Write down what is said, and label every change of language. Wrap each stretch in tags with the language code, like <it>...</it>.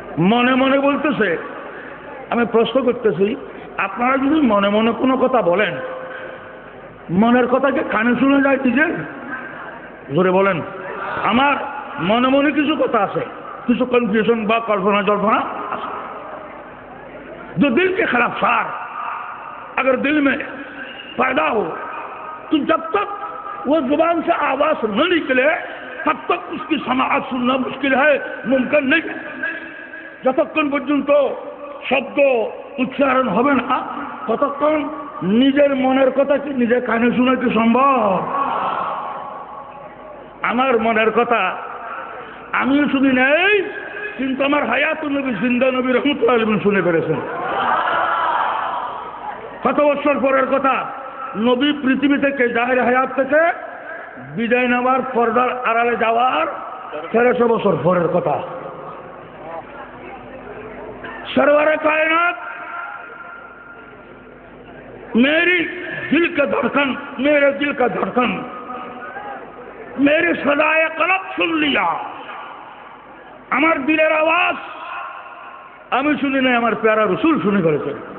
<bn>মনে মনে বলতেছে, আমি প্রশ্ন করতেছি, আপনারা যদি মনে মনে কোনো কথা বলেন, মনের কথাকে কানে শুনে যায় নিজের? জোরে বলেন। আমার মনে মনে কিছু কথা আছে, কিছু কনফিউশন বা কল্পনা জল্পনা আছে।</bn> <hi>जो दिल के खिलाफ सार अगर दिल में पैदा हो तो जब तक वो जुबान से आवाज न निकले तब तक उसकी समाअत सुनना मुश्किल है, मुमकिन नहीं।</hi> <bn>যতক্ষণ পর্যন্ত শব্দ উচ্চারণ হবে না ততক্ষণ নিজের মনের কথা কি নিজে কানে শোনা কি সম্ভব? আমার মনের কথা আমিও শুনি নাই, কিন্তু আমার হায়াতুন নবী জিন্দা নবী রহমতুল্লাহ আলাইহি শুনে ফেলেছেন। কত বছর পরের কথা, নবী পৃথিবী থেকে জাহির হায়াত থেকে বিদায় নেওয়ার পর্দার আড়ালে যাওয়ার 1300 বছর পরের কথা।</bn> <hi>सरवर कायनात मेरी दिल का धड़कन, मेरे दिल का धड़कन, मेरी सदाए कलब सुन लिया।</hi> <bn>আমার দিলের আওয়াজ আমি শুনি নাই, আমার প্যারা রসুল শুনে ফেলেছেন।</bn>